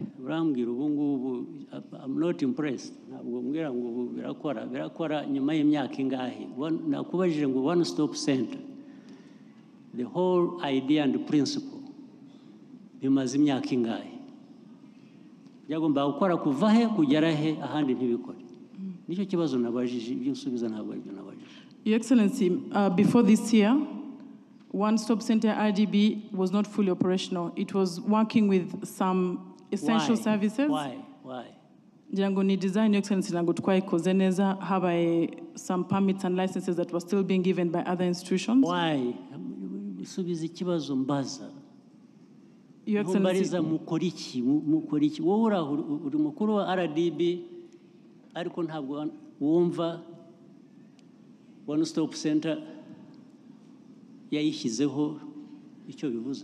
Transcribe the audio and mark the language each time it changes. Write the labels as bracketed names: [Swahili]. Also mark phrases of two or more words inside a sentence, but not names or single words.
[Kinyarwanda] urambwira ubu ngubu [English] I'm not impressed [Kinyarwanda] ntabwo mbwira ngo ubu birakora nyuma y'imyaka ingahe nakubajije ngo [English] one stop center the whole idea and principle [Kinyarwanda] bimaze imyaka ingahe byagomba gukora kuva he kugera he ahandi ntibikore nicyo kibazo nabajije ibyo nsubiza ntabwo aribyo nabajije. [English] Your Excellency, before this year, One Stop Center RDB was not fully operational. It was working with some essential services. Why? [Kinyarwanda] Jango ni [English] design, Your Excellency, [Kinyarwanda] nango twaikoze neza habaye [English] some permits and licenses that were still being given by other institutions. Why? [Kinyarwanda] Subiza ikibazo mbaza. [English] Your Excellency, [Kinyarwanda] mukora iki wowe uri mukuru wa RDB ariko ntabwo wumva One Stop Center yayishyizeho icyo bivuze.